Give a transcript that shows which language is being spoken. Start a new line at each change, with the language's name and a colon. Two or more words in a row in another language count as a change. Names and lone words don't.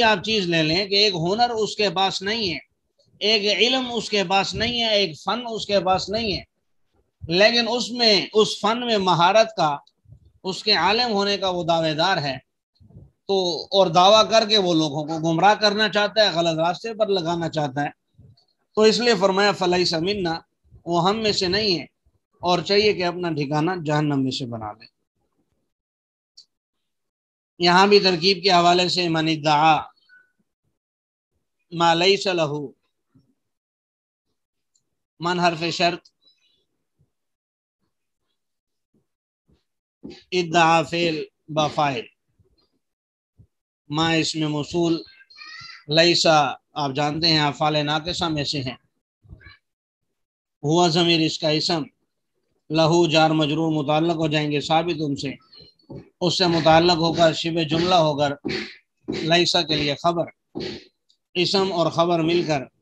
Urdu: آپ چیز لے لیں کہ ایک ہنر اس کے پاس نہیں ہے، ایک علم اس کے پاس نہیں ہے، ایک فن اس کے پاس نہیں ہے، لیکن اس فن میں مہارت کا اس کے عالم ہونے کا وہ دعوے دار ہے، تو اور دعویٰ کر کے وہ لوگوں کو گمراہ کرنا چاہتا ہے، غلط راستے پر لگانا چاہتا ہے، تو اس لیے فرمایا
Arabic: فلیس منا،
Urdu: وہ ہم میں سے نہیں ہے اور چاہیے کہ اپنا ٹھکانہ جہنم میں سے بنا لے۔ یہاں بھی ترکیب کے حوالے سے
Arabic: من ادعا ما لیس لہ،
Urdu: من حرف شرط، ادعا فعل بفاعل، ما اسم موصول، لیسا آپ جانتے ہیں افعال ناقصہ میں سے ہیں، ہوا ضمیر اس کا اسم، لہو جار مجرور متعلق ہو جائیں گے ثابت ان سے، اس سے متعلق ہو کر شبہ جملہ ہو کر لیسا کے لیے خبر، اسم اور خبر مل کر